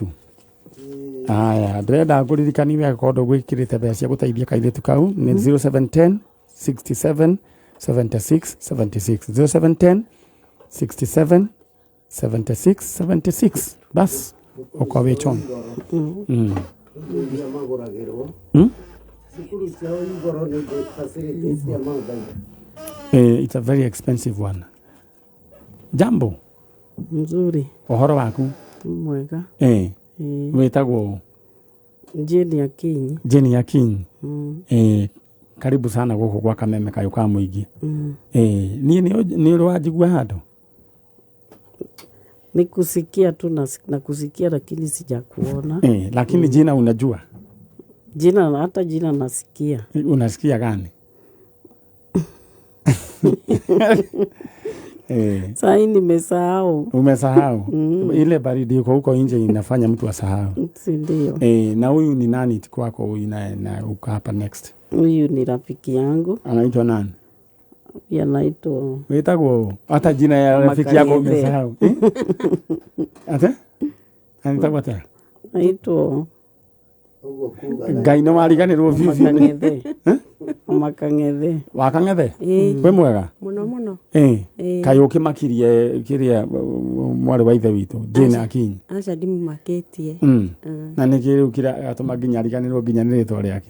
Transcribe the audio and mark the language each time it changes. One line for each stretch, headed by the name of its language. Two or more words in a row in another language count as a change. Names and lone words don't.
Kikuyu: Aya, ndĩrenda ngũririkanie wega korwo ndũgwĩkĩrĩte mbeca cia gũteithia kairĩtu kau nĩ 0710 67 76 76 0710 67 76 76. Bas uko wechon.
English: It's a very expensive one.
Swahili: Jambo Mzuri.
Kikuyu: Uhoro waku? Mwega. Wetagwo Jeni ya Kinyi. Jeni ya Kinyi.
Swahili: Karibu sana
Kikuyu: gũkũ gwa Kameme kayo ka mũingĩ. Niĩ nĩ ũrwajigua handũ?
Swahili: Ni kusikia tu na kusikia lakini sijakuona. Lakini jina unajua? Jina, hata jina nasikia. Unasikia gani? Saa hii nimesahau. Umesahau? Ile baridi iko huko nje inafanya mtu asahau. Si ndio? Na huyu ni nani kwako huyu na uko hapa next? Huyu ni rafiki yangu. Anaitwa nani? Anaitwa Wetagwo hata jina ya rafiki yako umesahau. Ate? Anaitwa what? Anaitwa
Kikuyu: Ngai no mariganĩrwo bibi. Makang'ethe. Wakang'ethe? We mwega? Muno. Kaĩ ũkĩmakirie kĩrĩa mwarĩ wa ithe witũ Jane Akinyi? Aca ndimumakĩtie. Na nĩkĩ rĩu kĩrĩa atũma nginya ariganĩrwo nginya nĩ rĩtwa rĩake?